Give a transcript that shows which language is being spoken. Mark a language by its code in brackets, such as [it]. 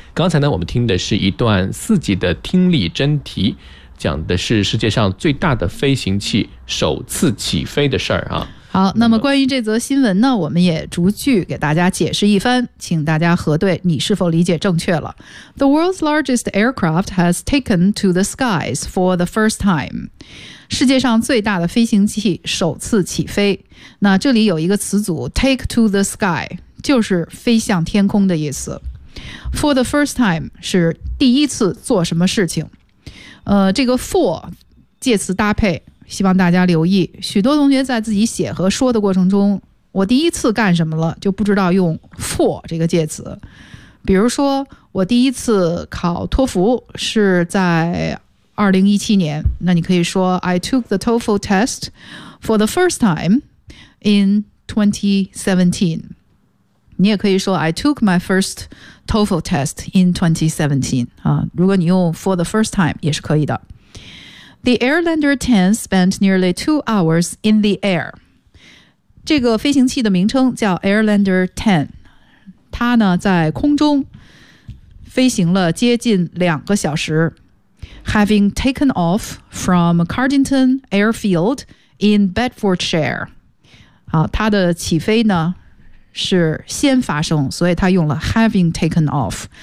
[zh] 刚才呢，我们听的是一段四级的听力真题，讲的是世界上最大的飞行器首次起飞的事儿啊。好，那么关于这则新闻呢，我们也逐句给大家解释一番，请大家核对你是否理解正确了。 [en] The world's largest aircraft has taken to the skies for the first time. [zh] 世界上最大的飞行器首次起飞。那这里有一个词组 take to the sky， 就是飞向天空的意思。 For the first time 是第一次做什么事情。这个 for 介词搭配希望大家留意，许多同学在自己写和说的过程中，我第一次干什么了就不知道用 for 这个介词。比如说我第一次考托福是在2017年，那你可以说 [en] I took the TOEFL test for the first time in 2017。 [zh] 你也可以说 [en] I took my first TOEFL test in 2017、 [zh] 如果你用 for the first time 也是可以的。 [en] The Airlander 10 spent nearly 2 hours in the air. [zh] 这个飞行器的名称叫 Airlander 10. 它呢在空中飞行了接近2个小时。 [en] Having taken off from Cardington Airfield in Bedfordshire. [zh] 它的起飞呢是先发生，所以它用了 having taken off.